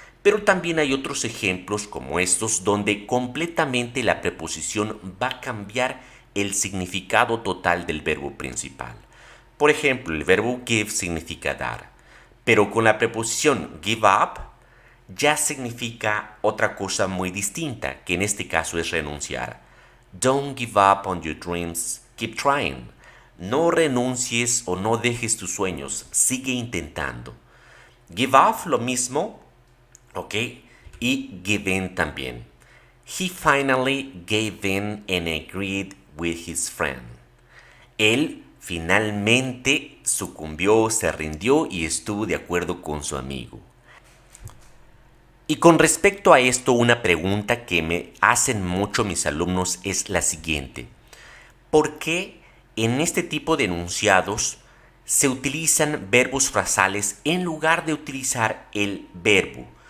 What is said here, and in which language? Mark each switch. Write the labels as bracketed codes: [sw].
[es] Pero también hay otros ejemplos como estos donde completamente la preposición va a cambiar el significado total del verbo principal. Por ejemplo, el verbo give significa dar, pero con la preposición give up ya significa otra cosa muy distinta, que en este caso es renunciar. [en] Don't give up on your dreams, keep trying. [es] No renuncies o no dejes tus sueños, sigue intentando. Give up lo mismo, ¿ok? Y give in también. [en] He finally gave in and agreed with his friend. [es] Él finalmente sucumbió, se rindió y estuvo de acuerdo con su amigo. Y con respecto a esto, una pregunta que me hacen mucho mis alumnos es la siguiente. ¿Por qué en este tipo de enunciados se utilizan verbos frasales en lugar de utilizar el verbo?